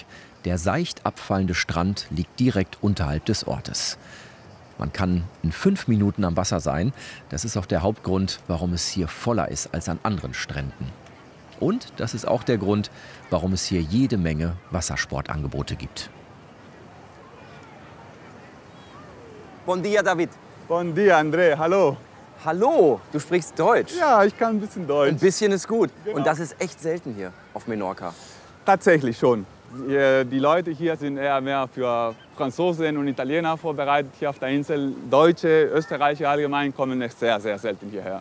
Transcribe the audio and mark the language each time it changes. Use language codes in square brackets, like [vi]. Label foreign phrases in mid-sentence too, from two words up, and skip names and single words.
[de] Der seicht abfallende Strand liegt direkt unterhalb des Ortes. Man kann in 5 Minuten am Wasser sein. Das ist auch der Hauptgrund, warum es hier voller ist als an anderen Stränden. Und das ist auch der Grund, warum es hier jede Menge Wassersportangebote gibt. [ca] Bon dia, David. Bon dia, [de] André. Hallo. Hallo, du sprichst Deutsch. Ja, ich kann ein bisschen Deutsch. Ein bisschen ist gut. Genau. Und das ist echt selten hier auf Menorca. Tatsächlich schon. Die Leute hier sind eher mehr für Franzosen und Italiener vorbereitet hier auf der Insel. Deutsche, Österreicher allgemein kommen echt sehr, sehr selten hierher.